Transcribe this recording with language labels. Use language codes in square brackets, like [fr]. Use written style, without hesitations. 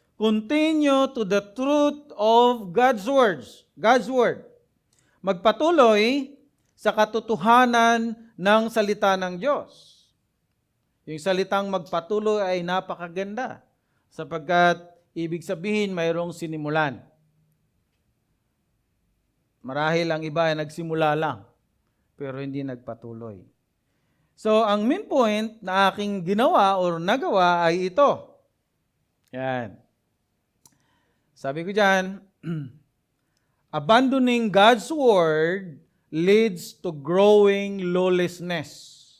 [en] Continue to the truth of God's words. God's word. [tl] Magpatuloy sa katotohanan ng salita ng Diyos. Yung salitang magpatuloy ay napakaganda sapagkat ibig sabihin mayroong sinimulan. Marahil ang iba ay nagsimula lang pero hindi nagpatuloy. So ang main point na aking ginawa or nagawa ay ito. Yan. Sabi ko dyan, [en] abandoning God's word leads to growing lawlessness.